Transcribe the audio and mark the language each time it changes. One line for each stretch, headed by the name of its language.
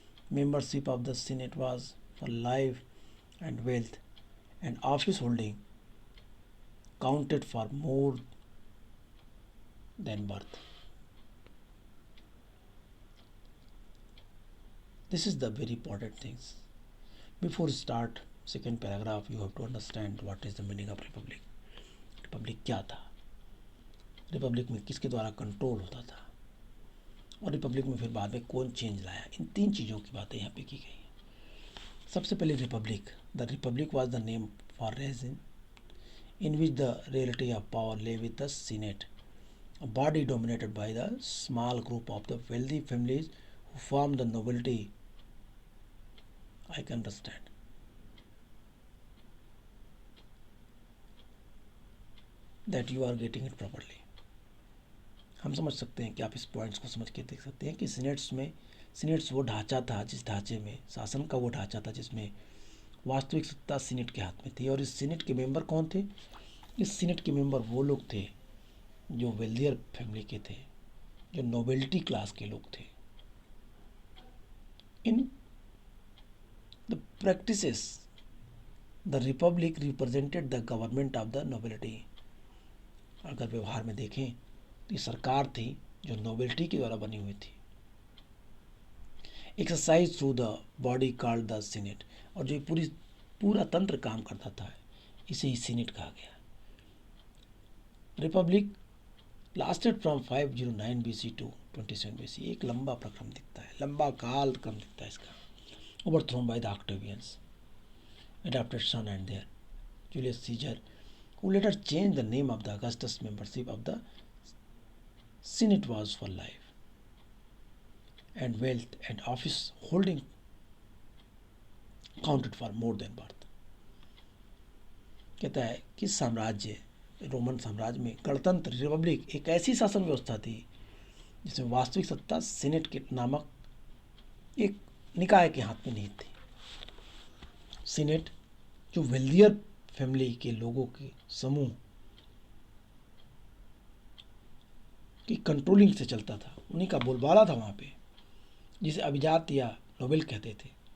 English: Membership of the Senate was for life and wealth, and office holding counted for more than birth. This is the very important things. Before start second paragraph, you have to understand what is the meaning of republic.
Hindi: Republic क्या था, Republic में किसके द्वारा control होता था, और Republic में फिर बाद में कौन चेंज लाया. इन तीन चीज़ों की बातें यहाँ पे की गई हैं. सबसे पहले Republic.
English: The republic was the name for regime in which the reality of power lay with the Senate, a body dominated by the small group of the wealthy families who formed the nobility. I can understand. That you are getting it properly.
Hindi: हम समझ सकते हैं कि आप इस points को समझ के देख सकते हैं कि सीनेट्स वो ढांचा था, जिस ढांचे में शासन का वो ढांचा था जिसमें वास्तविक सत्ता सीनेट के हाथ में थी। और इस सीनेट के मेंबर कौन थे? इस सीनेट के मेंबर वो लोग थे जो वेल्दियर फैमिली के थे, जो नोबेलिटी क्लास के लोग थे।
English: In the practices the republic represented the government of the nobility.
Hindi: अगर व्यवहार में देखें तो ये सरकार थी जो नोबिलिटी के द्वारा बनी हुई थी।
English: Exercise through the body called the Senate.
Hindi: और जो पूरा तंत्र काम करता था, इसे ही सीनेट कहा गया।
English: Republic lasted from 509 BC to 27 BC।
Hindi: एक लंबा प्रक्रम दिखता है, लंबा काल क्रम दिखता है इसका।
English: Overthrown by the Octavians, adopted son and their Julius Caesar, who later changed the name of the Augustus. Membership of the Senate was for life, and wealth and office holding counted for more than birth.
Hindi: कहता है कि साम्राज्य, Roman साम्राज्य में गणतंत्र Republic एक ऐसी शासन व्यवस्था थी जिसमें वास्तविक सत्ता सीनेट के नामक एक निकाय के हाथ में नहीं थी। सीनेट जो वेल्दियर फैमिली के लोगों के समूह की कंट्रोलिंग से चलता था, उन्हीं का बोलबाला था वहाँ पे, जिसे अभिजात या नोबेल कहते थे।